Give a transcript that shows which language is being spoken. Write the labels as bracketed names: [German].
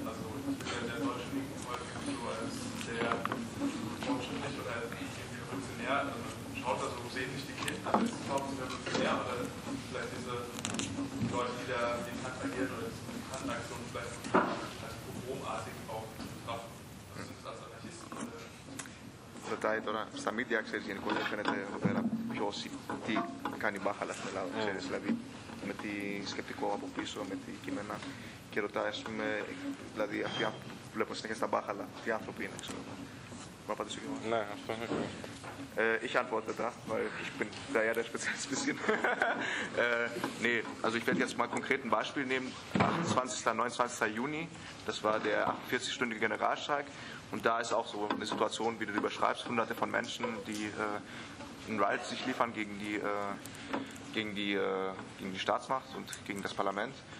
[German] Also, der deutschen Linken häufig so als sehr fortschrittlich oder irgendwie revolutionär. Also, man schaut da so, sehen nicht die Kinder als hauptsächlich revolutionär oder vielleicht diese Leute, die da Militant agieren oder diese Militantaktionen vielleicht als pogromartig auch betrachten. Was sind das als Anarchisten? [Greek] Τώρα στα media, ξέρεις, γενικότερα φαίνεται εδώ πέρα ποιος, τι κάνει μπάχαλα στην Ελλάδα, ξέρεις, δηλαδή με τη σκεπτικό από πίσω, με τη κειμένα και ρωτάει, ας πούμε, δηλαδή αυτοί που βλέπω συνέχεια στα μπάχαλα, τι άνθρωποι είναι, ξέρω εγώ. Μπορώ να απαντήσω κι εγώ. Ναι, αυτό είναι ακριβώς. [German] Ich antworte da, weil ich bin da ja der Spezialist ein bisschen. nee, also ich werde jetzt mal konkret ein Beispiel nehmen. 28. 29. Juni, das war der 48-stündige Generalstreik. Und da ist auch so eine Situation, wie du die beschreibst, hunderte von Menschen, die einen Riot sich liefern gegen die Staatsmacht und gegen das Parlament.